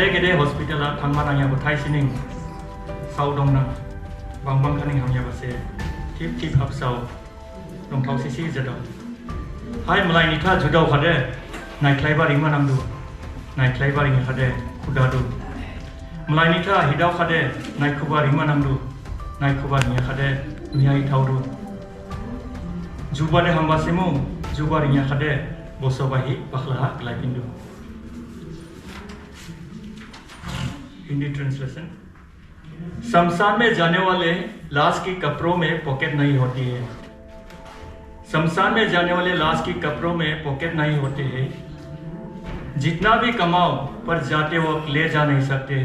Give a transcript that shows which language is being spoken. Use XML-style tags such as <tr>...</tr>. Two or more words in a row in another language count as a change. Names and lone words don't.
<brx>गेदे हस्पिटाला थांमा नांयाबो थाइ सिनिं साव दंनां बांबां खानिं हामियाबोसे थिप थिप हाबसाव दंथाव सिसि जदाव हाय मलायनिथा जुदाव खादे नायख्लायबारि मानांदु नायख्लायबारिनि खादे खुदादु मलायनिथा हिदाव खादे नायखुबारि मानांदु नायखुबारिनि खादे नुयाइ थावदु जुबादे हामबासिमु जुबारिनि खादे बसबाहि बाखलाहा ग्लायपिंदु।</brx> <en>Hindi translation.</en> <hi>शमशान में जाने वाले लाश की कपड़ों में पॉकेट नहीं होती है। शमशान में जाने वाले लाश की कपड़ों में पॉकेट नहीं होते हैं। जितना भी कमाओ पर जाते वक्त ले जा नहीं सकते हैं।</hi>